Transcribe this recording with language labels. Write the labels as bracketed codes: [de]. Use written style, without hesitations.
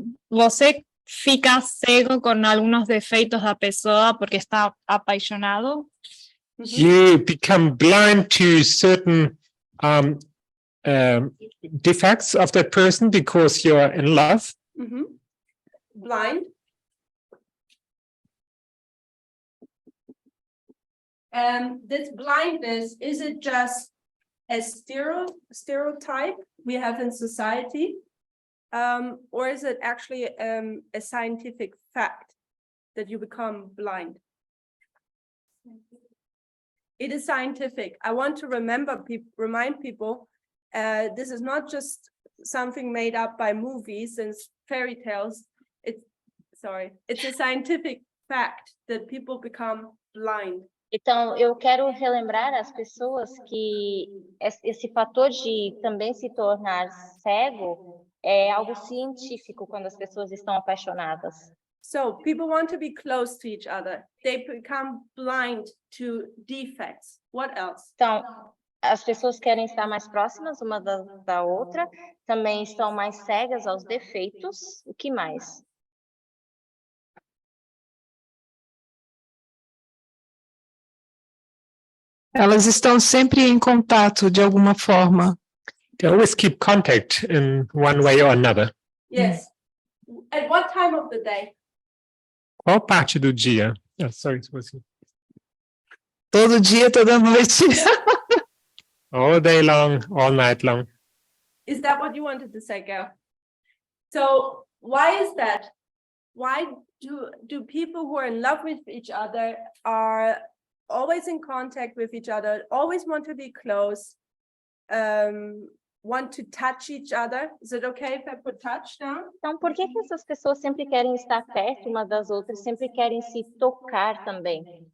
[pt] Você fica cego com alguns defeitos da pessoa porque está apaixonado? [en] You become blind to certain defects of that person because you're in love. Blind. This blindness, is it just a stereotype we have in society? Or is it actually a scientific fact that you become blind? It is scientific. I want to remind people, this is not just something made up by movies and fairy tales. It's a scientific fact that people become blind. [pt] Então, eu quero relembrar as pessoas que esse fator de também se tornar cego é algo científico quando as pessoas estão apaixonadas. [en] So people want to be close to each other. They become blind to defects. What else? [pt] Então, as pessoas querem estar mais próximas uma da outra, também estão mais cegas aos defeitos. O que mais? Elas estão sempre em contato de alguma forma. [en] They always keep contact in one way or another. Yes. At what time of the day? [pt] Qual parte do dia? [en] Oh, sorry, it was you. [pt] Todo dia, toda noite. [en] All day long, all night long. Is that what you wanted to say, Gail? So why is that? why do people who are in love with each other are always in contact with each other, always want to be close, want to touch each other? Is it okay if I put touch down? [pt] Então, por que que essas pessoas sempre querem estar perto uma das outras, sempre querem se tocar também?